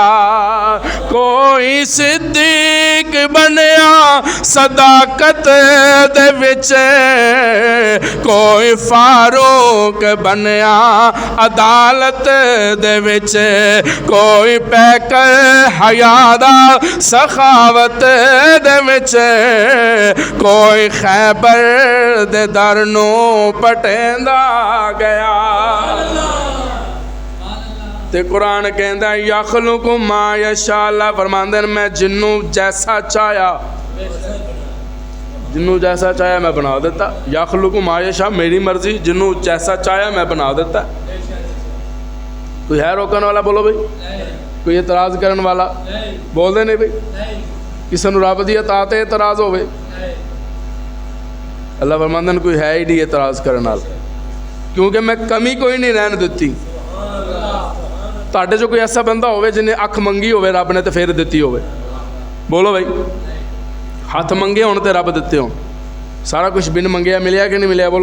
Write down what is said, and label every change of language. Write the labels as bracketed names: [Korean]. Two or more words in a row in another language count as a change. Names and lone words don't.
[Punjabi] کوئی صدیق بنیا صداقت دے وچ، کوئی فاروق بنیا عدالت دے وچ، کوئی پیکر حیادا سخاوت دے وچ، کوئی خیبر دے در نو پٹیندا گیا. تے قرآن کہتا [Arabic] يخلق ما يشاء, [Punjabi] اللہ فرماندے میں جنوں جیسا چاہیا، جنوں جیسا چاہیا میں بنا دیتا. [Arabic] يخلق ما يشاء [Punjabi] میری مرضی، جنوں جیسا چاہیا میں بنا دیتا. کوئی ہے روکنے والا بولو بھائی? کوئی اعتراض کرنے والا بولتے نہیں بھائی? کسی نوں رب دی اطاعت تے اعتراض ہووے؟ اللہ فرماندے کوئی ہے ہی نہیں اعتراض کرنے والا، کیونکہ میں کمی کوئی نہیں رہن دتی. تہاڈے چوں کوئی ایسا بندہ ہووے جنہے اکھ منگی ہووے رب نے تو فیر دتی ہووے? بولو بھائی. ہتھ منگے ہون تے رب دتے ہون۔ سارا کجھ بن منگیا ملیا کہ نہیں ملیا?